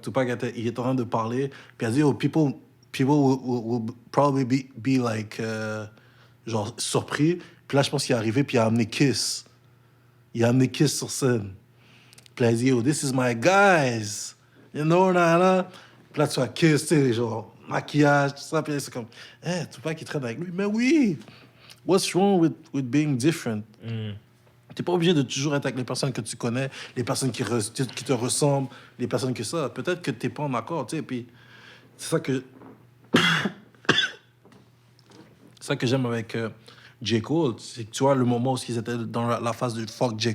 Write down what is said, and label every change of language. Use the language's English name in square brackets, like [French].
[French] Tupac, il était en train de parler, puis il a dit, [English] oh, people will probably be like, [French] genre, surpris. Puis là, je pense qu'il est arrivé, puis il a amené Kiss. Il a amené Kiss sur scène. Puis là, il dit, [English] oh, this is my guys. You know, là. [French] Puis là, tu vois Kiss, tu sais, genre, maquillage, tout ça. Puis là, c'est comme, Tupac, il traîne avec lui. Mais oui! [English] What's wrong with being different? [French] T'es pas obligé de toujours être avec les personnes que tu connais, les personnes qui te ressemblent, les personnes que ça. Peut-être que t'es pas en accord, tu sais. Puis c'est ça que... c'est ça que j'aime avec J. Cole. C'est que tu vois, le moment où ils étaient dans la phase de fuck J.